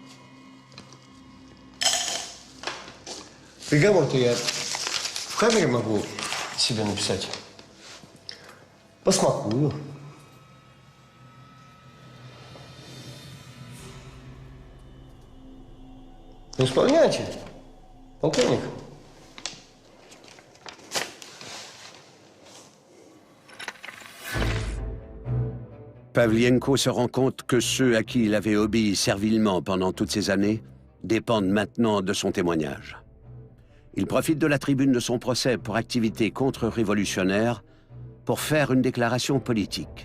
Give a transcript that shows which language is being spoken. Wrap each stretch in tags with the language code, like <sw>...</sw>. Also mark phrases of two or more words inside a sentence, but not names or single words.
<ru>Приговор-то я в камере могу себе написать. Посмакую. Ну, исполняйте, полковник.</ru> <fr>Pavlienko se rend compte que ceux à qui il avait obéi servilement pendant toutes ces années dépendent maintenant de son témoignage. Il profite de la tribune de son procès pour activité contre-révolutionnaire pour faire une déclaration politique.</fr>